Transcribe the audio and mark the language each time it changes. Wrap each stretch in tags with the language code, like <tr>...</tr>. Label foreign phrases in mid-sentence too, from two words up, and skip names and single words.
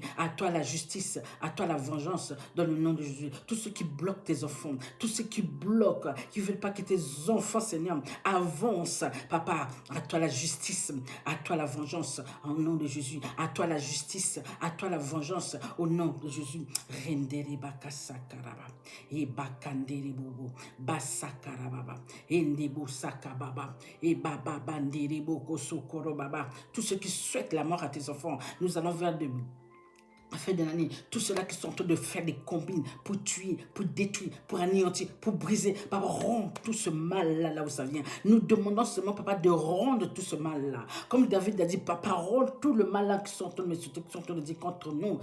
<fr>À toi la justice, à toi la vengeance, dans le nom de Jésus. Tout ce qui bloque tes enfants, tout ce qui bloque, qui ne veulent pas que tes enfants, Seigneur, avancent, Papa, à toi la justice, à toi la vengeance, au nom de Jésus. À toi la justice, à toi la vengeance, au nom de Jésus. Rendere bakasakaraba, e bakandere bobo, basakarababa, endebo sakababa, e baba bandere boko sokoro baba. Tous ceux qui souhaitent la mort à tes enfants, nous allons vers de fin de l'année, tous ceux-là qui sont en train de faire des combines pour tuer, pour détruire, pour anéantir, pour briser, Papa, rends tout ce mal-là, là où ça vient. Nous demandons seulement, Papa, de rendre tout ce mal-là. Comme David a dit, Papa, rends tout le mal-là qui sont en train de me sauter, qui sont en train de dire contre nous.</fr>